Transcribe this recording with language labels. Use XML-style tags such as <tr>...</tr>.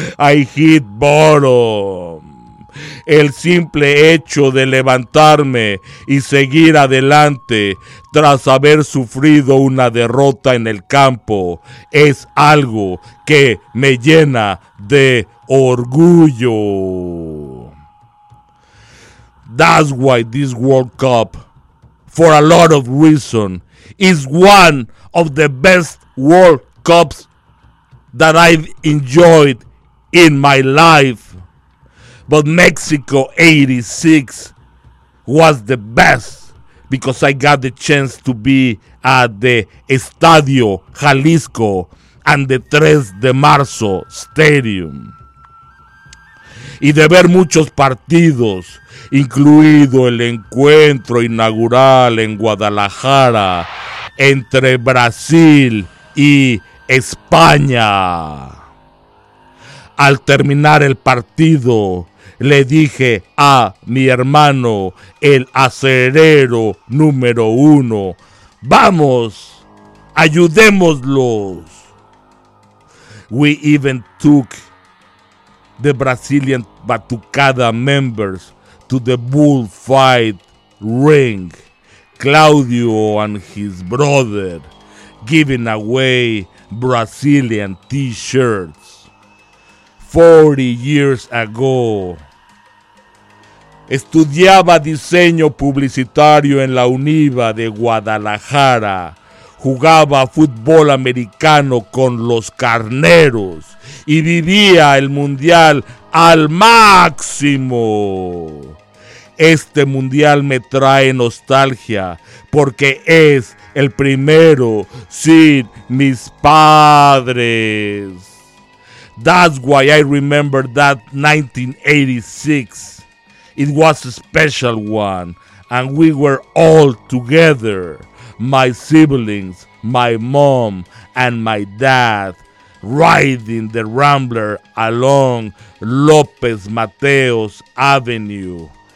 <en>I hit bottom.</en> <es>El simple hecho de levantarme y seguir adelante tras haber sufrido una derrota en el campo es algo que me llena de orgullo.</es> <en>That's why this World Cup, for a lot of reasons, is one of the best World Cups that I've enjoyed in my life. But Mexico 86 was the best because I got the chance to be at the Estadio Jalisco and the 3 de Marzo Stadium.</en> <es>Y de ver muchos partidos, incluido el encuentro inaugural en Guadalajara entre Brasil y España. Al terminar el partido, le dije a mi hermano, el acerero número 1, ¡vamos! ¡Ayudémoslos!</es> <en>We even took the Brazilian Batucada members to the bullfight ring. Claudio and his brother giving away Brazilian t-shirts 40 years ago.</en> <es>Estudiaba diseño publicitario en la UNIVA de Guadalajara. Jugaba fútbol americano con los carneros y vivía el mundial al máximo. Este mundial me trae nostalgia porque es el primero sin mis padres.</es> <en>That's why I remember that 1986. It was a special one and we were all together. My siblings, my mom and my dad riding the Rambler along López Mateos Avenue.</en>